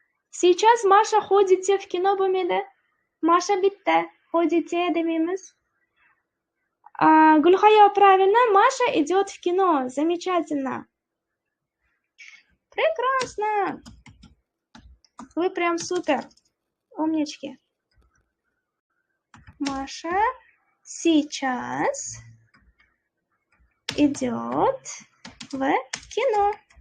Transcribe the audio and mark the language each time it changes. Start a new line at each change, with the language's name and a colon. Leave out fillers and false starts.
Russian: Сейчас Маша ходите в кино
Uzbek: bo'lmaydi. Masha bitta, ходите demaymiz.
Russian: Gulhayo правильно. Маша идет в кино. Замечательно. Прекрасно. Вы прям супер. Умнички. Маша сейчас идет в кино.